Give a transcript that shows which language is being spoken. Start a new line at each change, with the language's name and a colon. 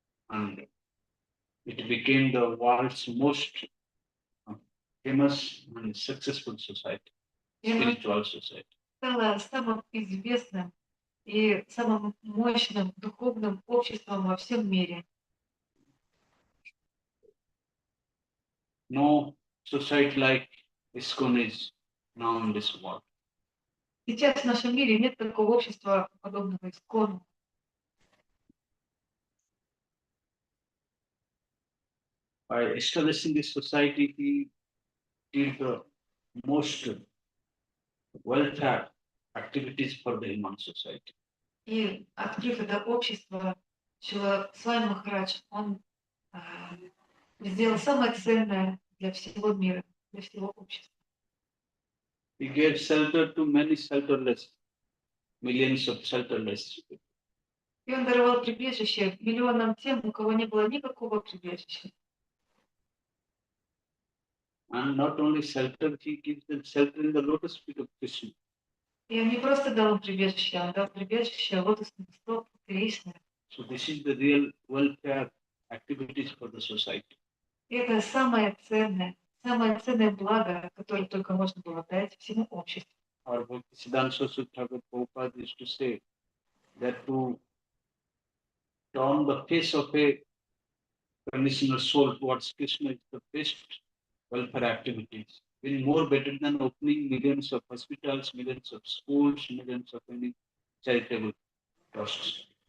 English: And it became the world's most famous and successful society, spiritual society.
Russian: Стало самым известным и самым мощным духовным обществом во всем мире.
English: No society like ISKCON is now in this world.
Russian: Сейчас в нашем мире нет такого общества, подобного ИСККОНу.
English: By establishing this society, he did the most welfare activities for the human society.
Russian: И открыв это общество, Шрила Свами Махарадж, он сделал самое ценное для всего мира, для всего общества.
English: He gave shelter to many shelterless, millions of shelterless people.
Russian: И он даровал прибежище миллионам тем, у кого не было никакого прибежища.
English: And not only shelter, he gives them shelter in the lotus feet of Krishna.
Russian: И он не просто дал им прибежище, он дал прибежище лотосных стоп Кришны.
English: So this is the real welfare activities for the society.
Russian: Это самое ценное благо, которое только можно было дать всему обществу.
English: Our Siddhanta Thakur Prabhupada used to say that to turn the face of a conditional soul towards Krishna is the best welfare activities. Will more better than opening millions of hospitals, millions of schools, millions of any charitable trusts.